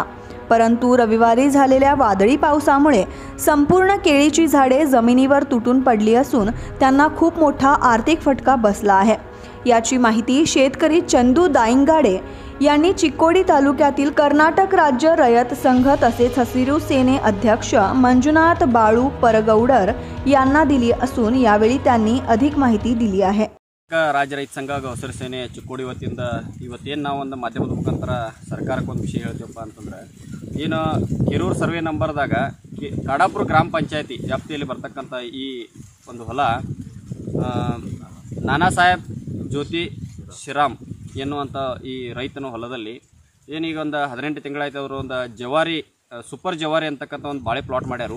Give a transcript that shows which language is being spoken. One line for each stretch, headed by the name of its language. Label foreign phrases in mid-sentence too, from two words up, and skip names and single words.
Marathi: परंतु रविवारी झालेल्या वादळी पावसामुळे संपूर्ण केळीची झाडे जमिनीवर तुटून पडली असून त्यांना खूप मोठा आर्थिक फटका बसला आहे। याची माहिती शेतकरी चंदू दाईंगाडे यांनी चिक्कोडी तालुक्यातील कर्नाटक राज्य रयत संघ तसेच हसिरू सेने अध्यक्ष मंजुनाथ बाळू परगौडर यांना दिली असून यावेळी त्यांनी अधिक माहिती दिली आहे।
Kannada: ರಾಜ್ಯ ರೈತ ಸಂಘ ಹಸಿರು ಸೇನೆ ಚಿಕ್ಕೋಡಿ ವತಿಯಿಂದ ಇವತ್ತೇನು ನಾವು ಒಂದು ಮಾಧ್ಯಮದ ಮುಖಾಂತರ ಸರ್ಕಾರಕ್ಕೆ ಒಂದು ವಿಷಯ ಹೇಳ್ತೀವಪ್ಪ ಅಂತಂದ್ರೆ ಏನು ಕೆರೂರು ಸರ್ವೆ ನಂಬರ್ದಾಗ ಕಾಡಾಪುರ ಗ್ರಾಮ ಪಂಚಾಯತಿ ವ್ಯಾಪ್ತಿಯಲ್ಲಿ ಬರ್ತಕ್ಕಂಥ ಈ ಒಂದು ಹೊಲ ನಾನಾ ಸಾಹೇಬ್ ಜ್ಯೋತಿ ಶ್ರೀರಾಮ್ ಎನ್ನುವಂಥ ಈ ರೈತನ ಹೊಲದಲ್ಲಿ ಏನೀಗ ಒಂದು 18 ತಿಂಗಳಾಯ್ತು ಅವರು ಒಂದು ಜವಾರಿ ಸೂಪರ್ ಜವಾರಿ ಅಂತಕ್ಕಂಥ ಒಂದು ಬಾಳೆ ಪ್ಲಾಟ್ ಮಾಡ್ಯಾರು।